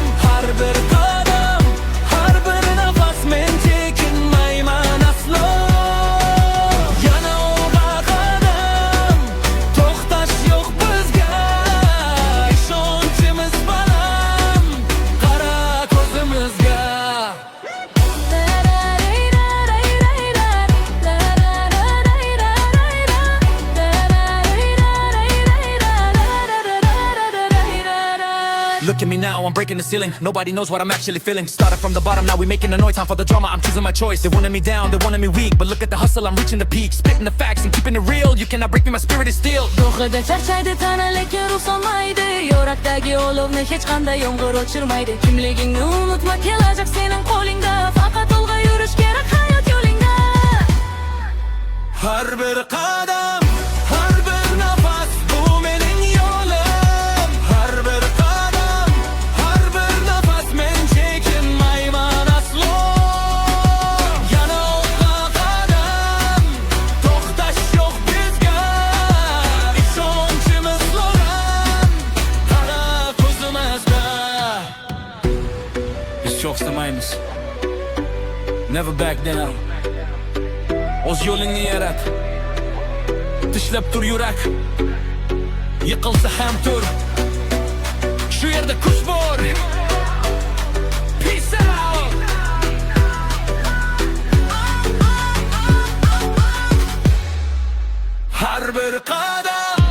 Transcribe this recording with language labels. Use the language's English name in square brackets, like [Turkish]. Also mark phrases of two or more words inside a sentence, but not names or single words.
[Uzbek] Har bir qadam, har bir nafas, men chekinmayman aslo. Yana olg'a qadam, to'xtash yo'q bizga. Ishonchimiz baland, qara ko'zimizga. [English] Look at me now, I'm breaking the ceiling. Nobody knows what I'm actually feeling. Started from the bottom, now we making the noise. Time for the drama, I'm choosing my choice. They wanted me down, they wanted me weak, but look at the hustle, I'm reaching the peak. Spitting the facts and keeping it real. You cannot break me, my spirit is steel. [Uzbek] Ruhida charchaydi tana, lekin ruh solmaydi. Yurakdagi olovni hech qanday yomg'ir o'chirmaydi. Kimligingni unutma, kelajak sening qo'lingda. Faqat olg'a yurish kerak hayot yo'lingda. Har bir qadam, har bir nafas, bu mening yo'lim. Har bir qadam, har bir nafas, men chekinmayman aslo. Yana olg'a qadam, to'xtash yo'q bizga. Ishonchimiz lo'ram, qara ko'zimizda. Biz cho'qsamaymiz. [English] Never back down. [Uzbek] O'z yo'lingni yarat, tishlab tur yurak. Yiqilsa ham tur, shu yerda kuch bor. [English] Peace out. [Uzbek] Har bir qadam